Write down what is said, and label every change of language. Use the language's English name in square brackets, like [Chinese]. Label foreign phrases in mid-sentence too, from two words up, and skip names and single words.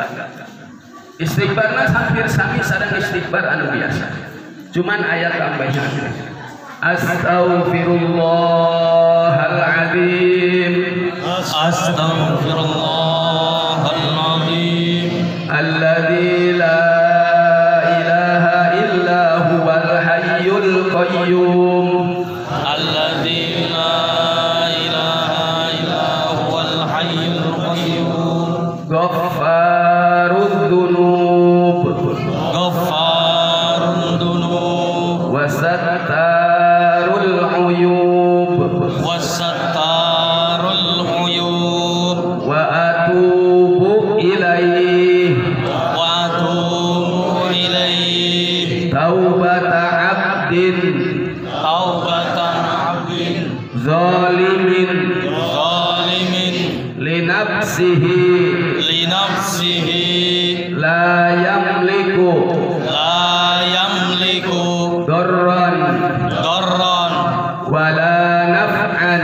[Sundanese] Istighfarna hampir sami sareng istighfar anu biasa, cuman ayat tambahan Astaghfirullahaladzim, [Arabic] Astaghfirullahaladzim, الذي لا إله إلا هو الحي القيوم, الذي لا إله إلا هو الحي القيوم, غفار الذنوب, غفار الذنوب, وستار العيوب, وستار العيوب, وأتوب إليه وأتوب إليه, توبة عبد توبة عبد zalimin zalimin linafsihi linafsihi لا يملك لا يملك darran darran ولا نفعا